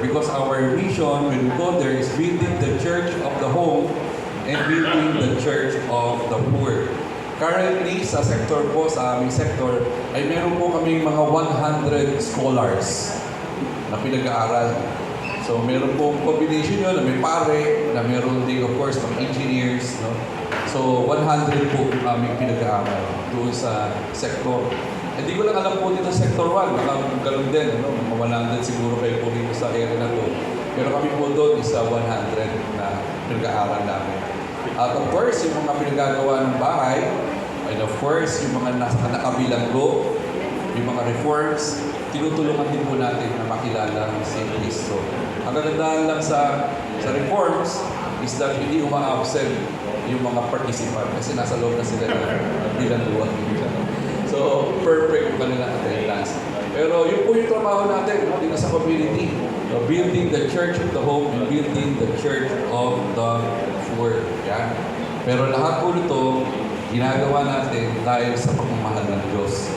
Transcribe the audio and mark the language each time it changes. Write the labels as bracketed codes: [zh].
[en] Because our mission, when we go there, is building the church of the home and building the church of the poor. [tl] Currently, sa sector po, sa aming sector, ay meron po kaming mga 100 scholars na pinag-aaral. So, meron po combination yun na may pare, na meron din, of course, mga engineers, no? So, 100 po aming pinag-aaral doon sa sector. Hindi ko lang alam po dito sa sector 1, nakaganoon din, no? Mga 100 siguro kayo po dito sa area na to. Pero kami po doon is 100 na pinag-aaral namin. At of course, yung mga pinagagawa ng bahay, [en] and of course, [tl] yung mga nakabilanggo, yung mga reforms, tinutulungan din po natin na makilala si Cristo. Ang kagandahan lang sa reforms [en] is that [tl] hindi uma-absent yung mga participant kasi nasa loob na sila ng bilangguan. So, perfect yung kanilang attendance. Pero yun po yung trabaho natin, no? Dito sa community. [en] So, building the church of the home and building the church of the poor. [tl] Yan. Pero lahat po ito, ginagawa natin dahil sa pagmamahal ng Diyos.